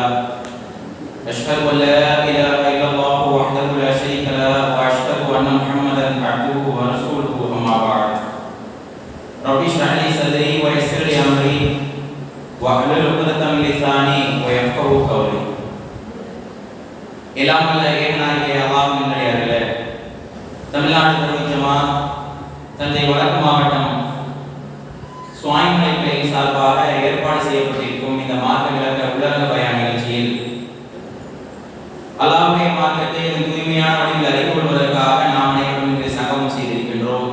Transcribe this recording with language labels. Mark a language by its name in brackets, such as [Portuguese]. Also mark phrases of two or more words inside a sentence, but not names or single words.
[Arabic] أشهد أن لا إله إلا الله وحده لا شريك له وأشهد أن محمدا عبده ورسوله. أما بعد رب اشرح لي صدري ويسر لي أمري واحلل عقدة من لساني ويفقهوا قولي. [Tamil] எல்லாம் வல்ல இறைவனாகிய அல்லாஹ்வின் நல்லடியார்களே, தமிழ்நாடு தௌஹீத் ஜமாத் தஞ்சை வடக்கு மாவட்டம் சுவாமிமலை சார்பாக ஏற்பாடு செய்யப்பட்டிருக்கும் இந்த மார்க்க விளக்க உலக பயான் நிகழ்ச்சியில் அல்லாஹ்வுடைய மார்க்கத்தை தூய்மையான வழியில் அறிந்து கொள்வதற்காக நாம் அனைவரும் இன்று சங்கமம் செய்திருக்கின்றோம்.